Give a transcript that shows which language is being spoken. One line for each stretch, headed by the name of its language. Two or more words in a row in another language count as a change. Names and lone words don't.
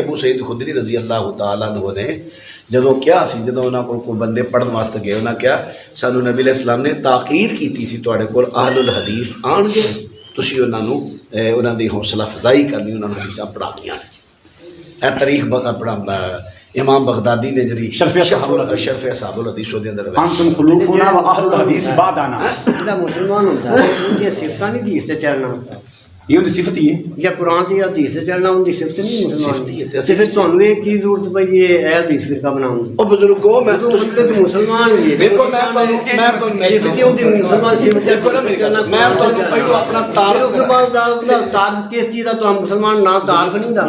Punjabi: ਅਬੂ ਸਈਦ ਖੁਦਰੀ
Arabic: رضي الله تعالى عنه
Punjabi: ਨੇ ਜਦੋਂ ਕਿਹਾ ਸੀ, ਜਦੋਂ ਉਹਨਾਂ ਕੋਲ ਕੋਈ ਬੰਦੇ ਪੜ੍ਹਨ ਵਾਸਤੇ ਗਏ, ਉਹਨਾਂ ਕਿਹਾ ਸਾਨੂੰ ਨਬੀ
Arabic: عليه السلام
Punjabi: ਨੇ ਤਾਕੀਦ ਕੀਤੀ ਸੀ ਤੁਹਾਡੇ ਕੋਲ
Arabic: أهل الحديث
Punjabi: ਆਉਣਗੇ, ਤੁਸੀਂ ਉਹਨਾਂ ਨੂੰ ਉਹਨਾਂ ਦੀ ਹੌਸਲਾ ਅਫਜ਼ਾਈ ਕਰਨੀ, ਉਹਨਾਂ ਨੂੰ ਹਦੀਸਾਂ ਪੜ੍ਹਾਉਣੀਆਂ ਨੇ। ਇਹ ਤਾਰੀਖ ਆਪਣਾ ਇਮਾਮ ਬਗਦਾਦੀ ਨੇ ਜਿਹੜੀ ਸ਼ਰਫ ਅਸਾਬੁਲ ਹਦੀਸ ਉਹਦੇ ਅੰਦਰ
Arabic: أنتم خلوفنا وأهل الحديث بعدنا,
Punjabi: ਜਿਹੜਾ ਮੁਸਲਮਾਨ ਹੁੰਦਾ ਹੈ ਉਹਦੀਆਂ ਸਿਫਤਾਂ ਨਹੀਂ ਹਦੀਸ ਤੇ ਚੱਲਣਾ,
Urdu: یہ ان کی صفت ہی ہے.
Punjabi: ਜਾਂ ਕੁਰਾਨ ਤੇ ਹਦੀਸ ਤੇ ਚੱਲਣਾ ਉਹਦੀ ਸਿਫਤ ਨਹੀਂ ਮੁਸਲਮਾਨ ਦੀ। ਤੇ ਫਿਰ ਤੁਹਾਨੂੰ ਇਹ ਕੀ ਜ਼ਰੂਰਤ ਪਈ ਇਹ ਹਦੀਸ ਫਿਰਕਾ ਬਣਾਉਣ ਦੀ? ਉਹ ਬਜ਼ੁਰਗੋ, ਮੈਂ ਮਤਲਬ ਮੁਸਲਮਾਨ ਜੀ ਦੇਖੋ, ਮੈਂ ਤੁਹਾਨੂੰ ਸਿਫਤ ਉਹਦੀ ਮੁਸਲਮਾਨ ਸਿਫਤ ਦੇਖੋ ਨਾ, ਮੇਰੀ ਗੱਲ ਮੈਂ ਤੁਹਾਨੂੰ ਪਹਿਲਾਂ ਆਪਣਾ ਤਾਰਫ, ਉਸ ਤੋਂ ਬਾਅਦ ਦਾ ਤਾਰਫ ਕਿਸ ਚੀਜ਼ ਦਾ? ਤੁਹਾਨੂੰ ਮੁਸਲਮਾਨ ਨਾ ਤਾਰਫ ਨਹੀਂ ਦਾ,